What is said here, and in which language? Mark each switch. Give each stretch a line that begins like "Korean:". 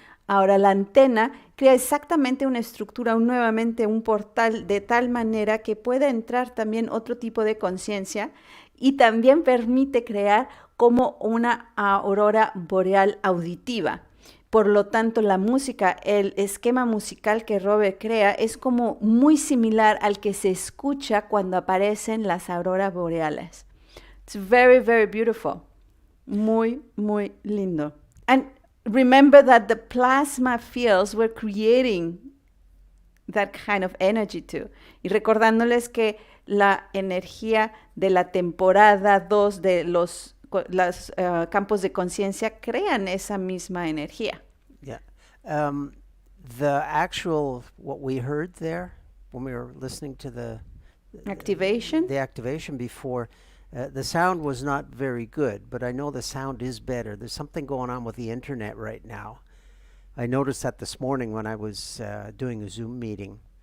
Spanish: Ahora, la antena crea exactamente una estructura, nuevamente un portal, de tal manera que pueda entrar también otro tipo de conciencia y también permite crear como una aurora boreal auditiva. Por lo tanto, la música, el esquema musical que Robert crea es como muy similar al que se escucha cuando aparecen las auroras boreales.
English: It's very, very beautiful.
Spanish: Muy, muy lindo.
English: And remember that the plasma fields were creating that kind of energy too.
Spanish: Y recordándoles que la energía de la temporada 2 de los campos de conciencia crean esa misma energía.
English: Yeah. The actual, what we heard there when we were listening to the Activation? the activation before, the sound was not very good, but I know the sound is better. There's something going on with the internet right now. I noticed that this morning when I was doing a Zoom meeting.